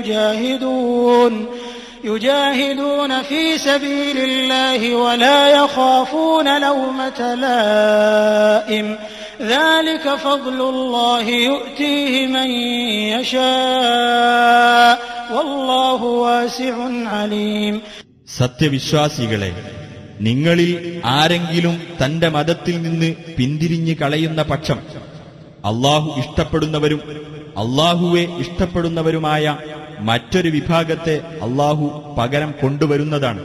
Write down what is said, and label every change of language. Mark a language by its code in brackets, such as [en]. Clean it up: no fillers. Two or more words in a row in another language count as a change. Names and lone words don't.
[ar] يجاهدون في سبيل الله ولا يخافون لومة لائم ذلك فضل الله يؤتيه من يشاء والله واسع عليم. [ml] സത്യവിശ്വാസികളെ, നിങ്ങളിൽ ആരെങ്കിലും തന്റെ മതത്തിൽ നിന്ന് പിന്തിരിഞ്ഞു കളയുന്ന പക്ഷം അല്ലാഹു ഇഷ്ടപ്പെടുന്നവരും അല്ലാഹുവെ ഇഷ്ടപ്പെടുന്നവരുമായ മറ്റൊരു വിഭാഗത്തെ അല്ലാഹു പകരം കൊണ്ടുവരുന്നതാണ്.